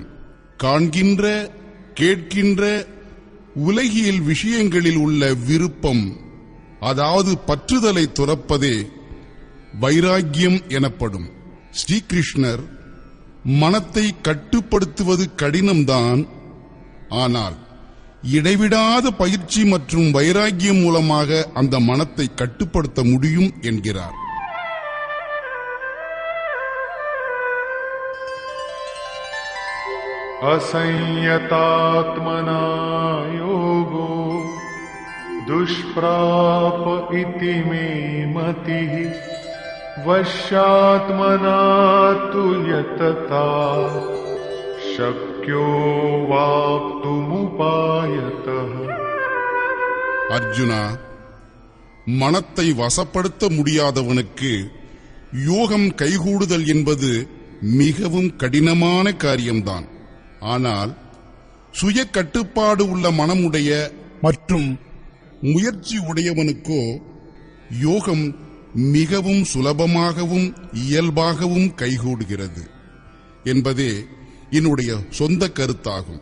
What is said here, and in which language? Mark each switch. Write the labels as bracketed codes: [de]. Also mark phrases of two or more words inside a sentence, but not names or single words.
[ta] காண்கின்ற கேட்கின்ற உலகியல் விஷயங்களில் உள்ள விருப்பம், அதாவது பற்றுதலை துறப்பதே வைராக்கியம் எனப்படும். ஸ்ரீகிருஷ்ணர் மனத்தை கட்டுப்படுத்துவது கடினம்தான், ஆனால் இடைவிடாத பயிற்சி மற்றும் வைராக்கியம் மூலமாக அந்த மனத்தை கட்டுப்படுத்த முடியும் என்கிறார். [sa] असंयतात्मना योगो दुष्प्राप इति मे मतिः वश्यात्मना तु यतता शक्यो वाप्तुमुपायतः. [ta] அர்ஜுனா, மனத்தை வசப்படுத்த முடியாதவனுக்கு யோகம் கைகூடுதல் என்பது மிகவும் கடினமான காரியம்தான். ஆனால் சுய கட்டுப்பாடு உள்ள மனமுடைய மற்றும் முயற்சி உடையவனுக்கோ யோகம் மிகவும் சுலபமாகவும் இயல்பாகவும் கைகூடுகிறது என்பதே என்னுடைய சொந்த கருத்தாகும்.